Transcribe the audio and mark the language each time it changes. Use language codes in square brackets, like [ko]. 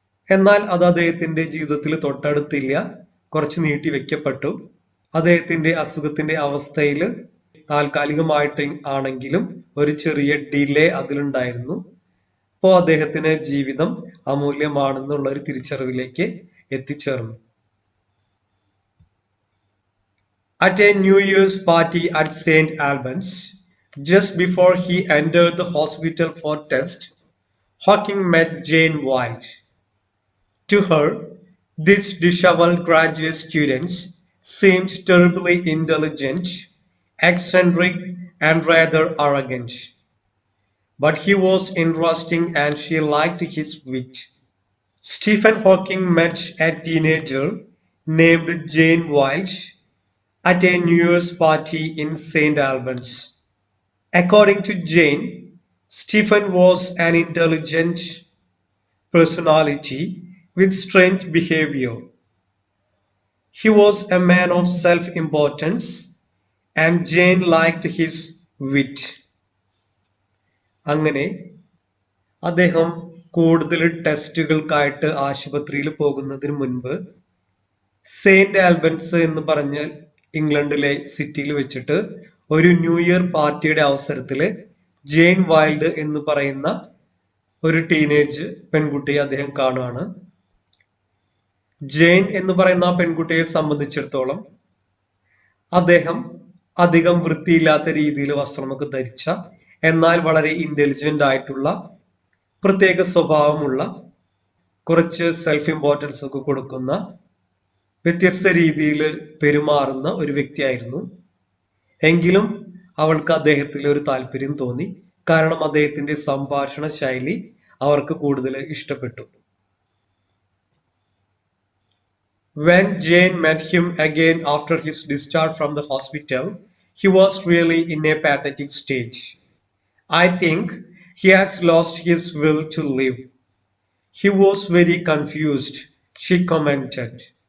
[ml] എന്നാൽ അത് അദ്ദേഹത്തിന്റെ ജീവിതത്തിൽ തൊട്ടടുത്തില്ല, കുറച്ച് നീട്ടി വെക്കപ്പെട്ടു. അദ്ദേഹത്തിന്റെ അസുഖത്തിന്റെ അവസ്ഥയിൽ താൽക്കാലികമായിട്ട് ആണെങ്കിലും ഒരു ചെറിയ ഡിലേ അതിലുണ്ടായിരുന്നു. അപ്പോൾ അദ്ദേഹത്തിന് ജീവിതം അമൂല്യമാണെന്നുള്ള ഒരു തിരിച്ചറിവിലേക്ക് എത്തിച്ചേർന്നു. [en] At a New Year's party at St. Albans, just before he entered the hospital for tests, Hawking met Jane Wilde. To her, this disheveled graduate student seemed terribly intelligent, eccentric, and rather arrogant. But he was interesting and she liked his wit. Stephen Hawking met a teenager named Jane Wilde at a New Year's party in St. Albans. According to Jane, Stephen was an intelligent personality with strange behavior. He was a man of self-importance and Jane liked his wit. [ml] അങ്ങനെ അദ്ദേഹം കൂടുതൽ ടെസ്റ്റുകൾക്കായിട്ട് ആശുപത്രിയിൽ പോകുന്നതിന് മുൻപ് Saint Albans എന്ന് പറഞ്ഞാൽ ഇംഗ്ലണ്ടിലെ സിറ്റിയിൽ വെച്ചിട്ട് ഒരു ന്യൂ ഇയർ പാർട്ടിയുടെ അവസരത്തിൽ ജെയിൻ വൈൽഡ് എന്ന് പറയുന്ന ഒരു ടീനേജ് പെൺകുട്ടിയെ അദ്ദേഹം കാണുകയാണ്. ജെയിൻ എന്ന് പറയുന്ന ആ പെൺകുട്ടിയെ സംബന്ധിച്ചിടത്തോളം അദ്ദേഹം അധികം വൃത്തിയില്ലാത്ത രീതിയിൽ വസ്ത്രമൊക്കെ ധരിച്ച, എന്നാൽ വളരെ ഇന്റലിജന്റ് ആയിട്ടുള്ള, പ്രത്യേക സ്വഭാവമുള്ള, കുറച്ച് സെൽഫ് ഇമ്പോർട്ടൻസ് ഒക്കെ കൊടുക്കുന്ന, വ്യത്യസ്ത രീതിയിൽ പെരുമാറുന്ന ഒരു വ്യക്തിയായിരുന്നു. എങ്കിലും അവൾക്ക് അദ്ദേഹത്തിൽ ഒരു താല്പര്യം തോന്നി. കാരണം അദ്ദേഹത്തിന്റെ സംഭാഷണ ശൈലി അവർക്ക് കൂടുതൽ ഇഷ്ടപ്പെട്ടു. [en] When Jane met him again after his discharge from the hospital, he was really in a pathetic state. I think he has lost his will to live. He was very confused, she commented.